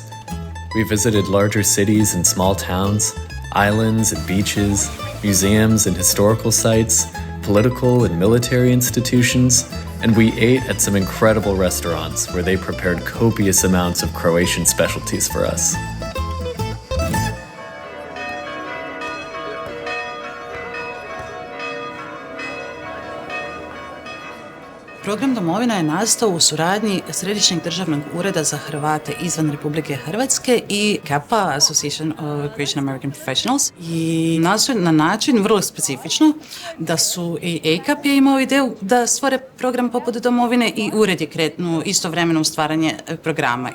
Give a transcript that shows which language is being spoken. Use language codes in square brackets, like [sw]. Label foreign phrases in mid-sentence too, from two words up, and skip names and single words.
[en] We visited larger cities and small towns, islands and beaches, museums and historical sites, political and military institutions, and we ate at some incredible restaurants where they prepared copious amounts of Croatian specialties for us. [hr] Program Domovina je nastao u suradnji Središnjeg državnog ureda za Hrvate izvan Republike Hrvatske i ACAP-a, Association of Croatian American Professionals, i nastao na način vrlo specifično da su i ACAP je imao ideju da stvore program poput Domovine i ured je krenuo istovremeno u stvaranje programa.